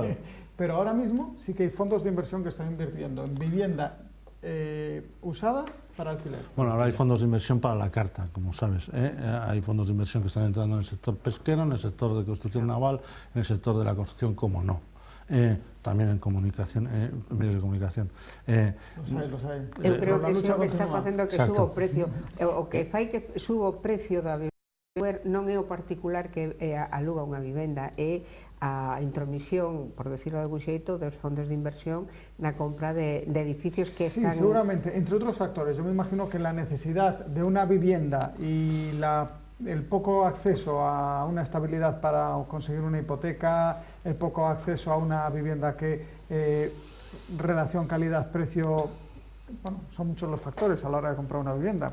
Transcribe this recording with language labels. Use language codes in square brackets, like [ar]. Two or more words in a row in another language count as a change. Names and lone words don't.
[es] Pero ahora mismo sí que hay fondos de inversión que están invirtiendo en vivienda usada para alquiler. Bueno, ahora hay fondos de inversión para la carta, como sabes, hay fondos de inversión que están entrando en el sector pesquero, en el sector de construcción naval, en el sector de la construcción, como no. También en comunicación, medios de comunicación. [gl] Los hai. Eu creo que iso que está facendo que Exacto. suba o precio, o que fai que suba o precio da vivienda non é o particular que aluga unha vivenda, é a intromisión, [es] por decirlo [gl] de algún xeito, dos fondos de inversión na compra de edificios que están... [es] Sí, seguramente, entre otros factores. Yo me imagino que la necesidad de una vivienda y el poco acceso a una estabilidad para conseguir una hipoteca, el poco acceso a una vivienda que relación calidad-precio, bueno, son muchos los factores a la hora de comprar una vivienda.